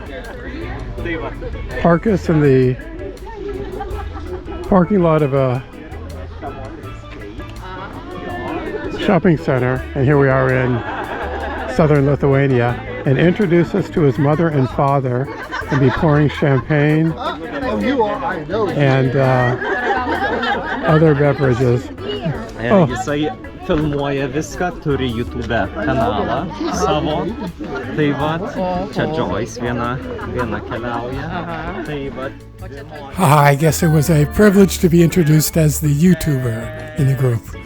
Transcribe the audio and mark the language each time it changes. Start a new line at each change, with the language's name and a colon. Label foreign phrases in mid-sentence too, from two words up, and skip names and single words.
English: park us in the parking lot of a shopping center, and here we are in southern Lithuania, and introduce us to his mother and father, and be pouring champagne and other beverages. Oh.
Lithuanian: Jisai filmuoja viską, turi YouTube kanalą savo. Tai vat, čia Joyce viena keliauja. Tai vat.
English: I guess it was a privilege to be introduced as the YouTuber in the group.